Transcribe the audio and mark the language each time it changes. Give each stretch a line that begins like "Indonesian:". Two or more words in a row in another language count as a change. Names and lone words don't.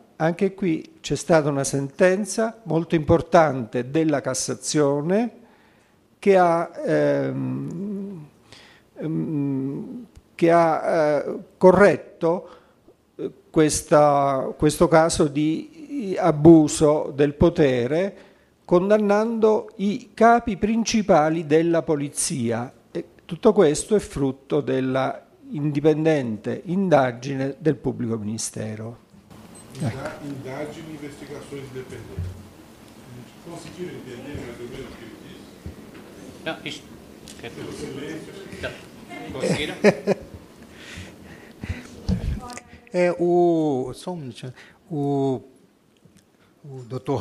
Italian: Anche qui c'è stata una sentenza molto importante della Cassazione che ha corretto questo caso di abuso del potere condannando i capi principali della polizia. E tutto questo è frutto della indipendente indagine del pubblico ministero.
Portuguese: Indagine e investigações independentes. Conseguiram entender mais ou menos o que ele disse? Não, isto... Pelo silêncio. Não. Conseguiram? Só um minutinho. O Dr.